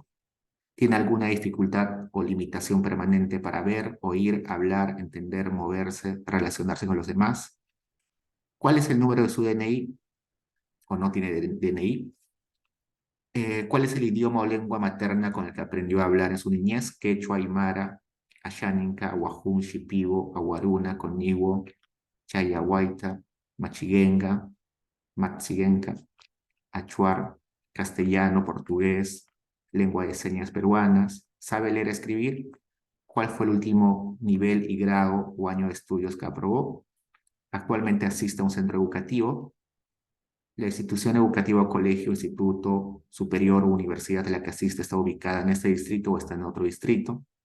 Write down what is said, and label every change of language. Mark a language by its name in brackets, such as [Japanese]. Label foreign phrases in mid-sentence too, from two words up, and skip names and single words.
[Spanish] Tiene alguna dificultad o limitación permanente para ver, oír, hablar, entender, moverse, relacionarse con los demás. ¿Cuál es el número de su DNI o no tiene DNI? ¿Cuál es el idioma o lengua materna con el que aprendió a hablar en su niñez? Quechua, Aymara, Ashaninka, Wahun, Shipibo, Aguaruna, Conigua, Chayahuaita, Machiguenga, Matsigenca, Achuar, castellano, portugués, lengua de señas peruanas. ¿Sabe leer y escribir? ¿Cuál fue el último nivel y grado o año de estudios que aprobó? Actualmente asiste a un centro educativo. La institución educativa o colegio, instituto superior o universidad a la que asiste está ubicada en este distrito o está en otro distrito.